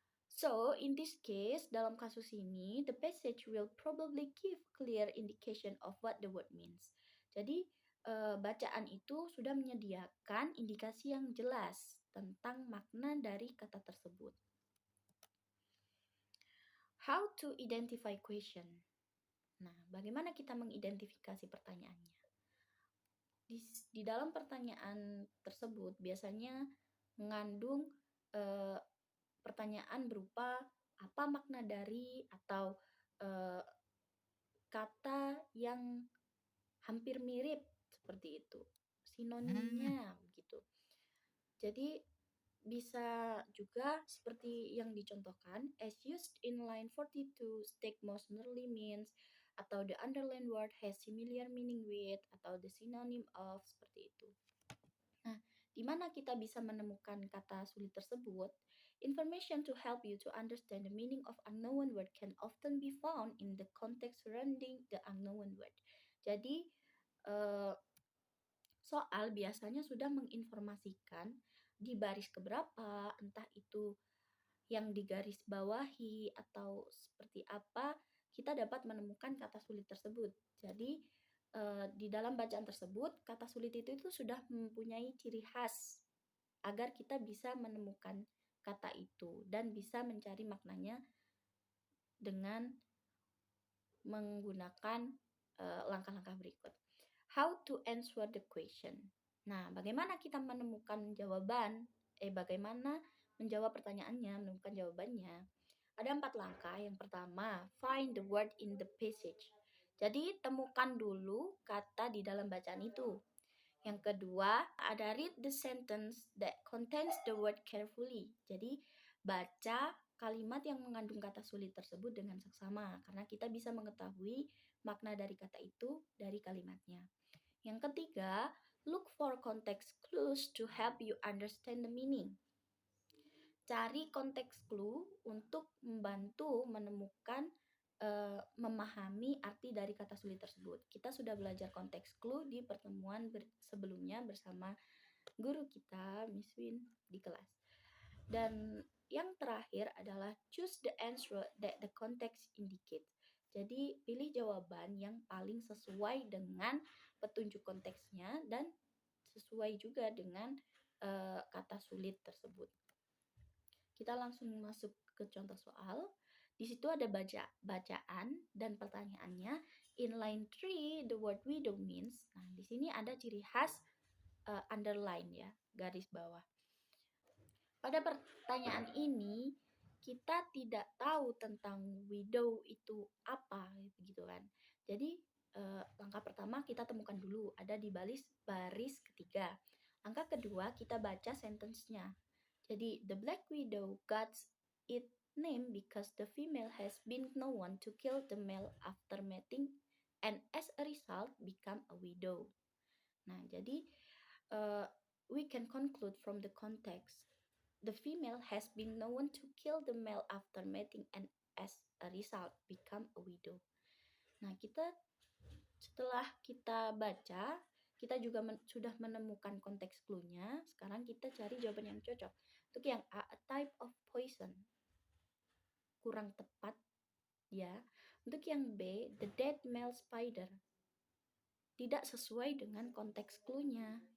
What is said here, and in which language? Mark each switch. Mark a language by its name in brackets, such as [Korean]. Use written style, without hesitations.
[English] So, in this case, [Indonesian] dalam kasus ini, [English] the passage will probably give clear indication of what the word means. [Indonesian] Jadi, bacaan itu sudah menyediakan indikasi yang jelas tentang makna dari kata tersebut. [English] How to identify question? [Indonesian] Nah, bagaimana kita mengidentifikasi pertanyaannya? Di dalam pertanyaan tersebut biasanya mengandung pertanyaan berupa apa makna dari atau kata yang hampir mirip seperti itu, sinonimnya gitu. Jadi bisa juga seperti yang dicontohkan, [English] as used in line 42, stick most nearly means, [Indonesian] atau [English] the underlined word has similar meaning with, [Indonesian] atau [English] the synonym of, [Indonesian] seperti itu. Nah, di mana kita bisa menemukan kata sulit tersebut? [English] Information to help you to understand the meaning of unknown word can often be found in the context surrounding the unknown word. [Indonesian] Jadi, soal biasanya sudah menginformasikan di baris keberapa, entah itu yang digaris bawahi atau seperti apa, kita dapat menemukan kata sulit tersebut. Jadi, di dalam bacaan tersebut, kata sulit itu sudah mempunyai ciri khas agar kita bisa menemukan kata itu dan bisa mencari maknanya dengan menggunakan langkah-langkah berikut. [English] How to answer the question. [Indonesian] Nah, bagaimana kita menemukan jawaban? Bagaimana menjawab pertanyaannya, menemukan jawabannya? Ada 4 langkah. Yang pertama, [English] find the word in the passage. [Indonesian] Jadi, temukan dulu kata di dalam bacaan itu. Yang kedua, ada [English] read the sentence that contains the word carefully. [Indonesian] Jadi, baca kalimat yang mengandung kata sulit tersebut dengan seksama, karena kita bisa mengetahui makna dari kata itu dari kalimatnya. Yang ketiga, [English] look for context clues to help you understand the meaning. [Indonesian] Cari konteks clue untuk membantu menemukan, memahami arti dari kata sulit tersebut. Kita sudah belajar konteks clue di pertemuan sebelumnya bersama guru kita, Miss Win, di kelas. Dan yang terakhir adalah [English] choose the answer that the context indicates. [Indonesian] Jadi, pilih jawaban yang paling sesuai dengan petunjuk konteksnya dan sesuai juga dengan kata sulit tersebut. Kita langsung masuk ke contoh soal. Di situ ada bacaan dan pertanyaannya. [English] In line 3, the word widow means. [Indonesian] Nah, di sini ada ciri khas underline ya, garis bawah. Pada pertanyaan ini, kita tidak tahu tentang widow itu apa, gitu kan. Jadi, langkah pertama kita temukan dulu, ada di baris ketiga. Langkah kedua, kita baca sentence-nya. Jadi, [English] the black widow got its name because the female has been known to kill the male after mating and as a result become a widow. [Indonesian] Nah, jadi [English] we can conclude from the context. The female has been known to kill the male after mating and as a result become a widow. [Indonesian] Nah, setelah kita baca, kita juga sudah menemukan konteks clue-nya. Sekarang kita cari jawaban yang cocok. Untuk yang A [English] type of poison. [Indonesian] kurang tepat ya. Untuk yang B, [English] the dead male spider, [Indonesian] tidak sesuai dengan konteks clue-nya.